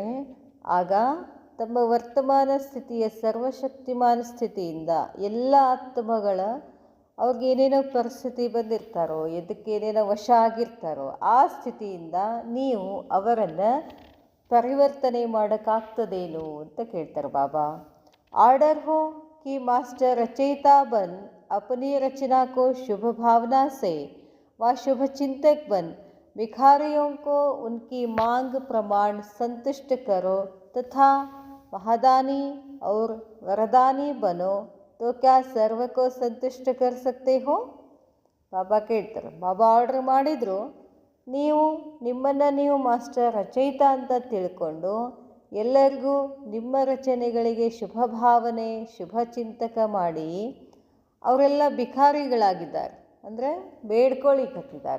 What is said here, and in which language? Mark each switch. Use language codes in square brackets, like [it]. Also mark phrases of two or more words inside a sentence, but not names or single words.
[kn] ಆಗ ತಮ್ಮ ವರ್ತಮಾನ ಸ್ಥಿತಿಯ ಸರ್ವಶಕ್ತಿಮಾನ ಸ್ಥಿತಿಯಿಂದ ಎಲ್ಲ ಆತ್ಮಗಳ ಅವ್ರಿಗೇನೇನೋ ಪರಿಸ್ಥಿತಿ ಬಂದಿರ್ತಾರೋ, ಏನೇನೋ ವಶ ಆಗಿರ್ತಾರೋ ಆ ಸ್ಥಿತಿಯಿಂದ ನೀವು ಅವರನ್ನು ಪರಿವರ್ತನೆ ಮಾಡೋಕ್ಕಾಗ್ತದೇನು ಅಂತ ಕೇಳ್ತಾರೆ ಬಾಬಾ. [hi] ऑर्डर हो कि मास्टर रचयिता बन अपनी रचना को शुभ भावना से व शुभ चिंतक बन भिखारियों को उनकी मांग प्रमाण संतुष्ट करो तथा महादानी और वरदानी बनो तो क्या सर्व को संतुष्ट कर सकते हो? [kn] ಬಾಬಾ ಕೇಳ್ತಾರೆ, ಬಾಬಾ ಆರ್ಡರ್ ಮಾಡಿದ್ರು, ನೀವು ನಿಮ್ಮನ್ನು ನೀವು ಮಾಸ್ಟರ್ ರಚಯಿತ ಅಂತ ತಿಳ್ಕೊಂಡು ಎಲ್ಲರಿಗೂ ನಿಮ್ಮ ರಚನೆಗಳಿಗೆ ಶುಭ ಭಾವನೆ ಶುಭ ಚಿಂತಕ ಮಾಡಿ ಅವರೆಲ್ಲ ಭಿಕಾರಿಗಳಾಗಿದ್ದಾರೆ, ಅಂದರೆ ಬೇಡ್ಕೊಳ್ಳಿಕತ್ತಿದ್ದಾರೆ.